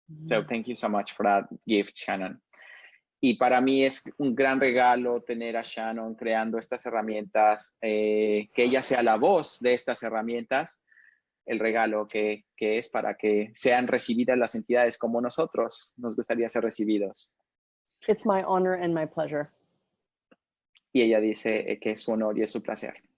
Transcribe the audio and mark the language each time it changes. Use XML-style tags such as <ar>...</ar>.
<en>So thank you so much for that gift, Shannon.</en> <es>Y para mí es un gran regalo tener a Shannon creando estas herramientas, que ella sea la voz de estas herramientas, el regalo que es para que sean recibidas las entidades como nosotros nos gustaría ser recibidos.</es> <en>It's my honor and my pleasure.</en> <es>Y ella dice que es su honor y es su placer.</es>